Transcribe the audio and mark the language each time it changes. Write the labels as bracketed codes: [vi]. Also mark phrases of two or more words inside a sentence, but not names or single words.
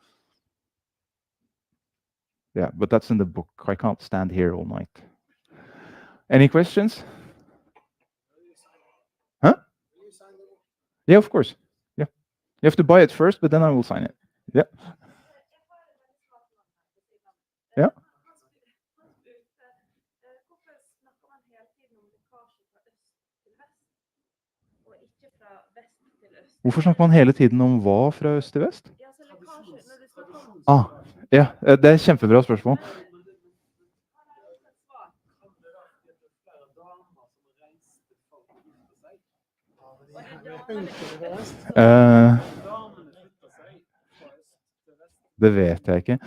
[en] Yeah, but that's in the book. I can't stand here all night. Any questions? Huh? Yeah, of course. Yeah. You have to buy it first, but then I will sign it. Yeah. Yeah. [no] Hvorfor snakker man hele tiden om hva fra øst til vest? Ja, det er et kjempebra spørsmål. Det vet jeg ikke.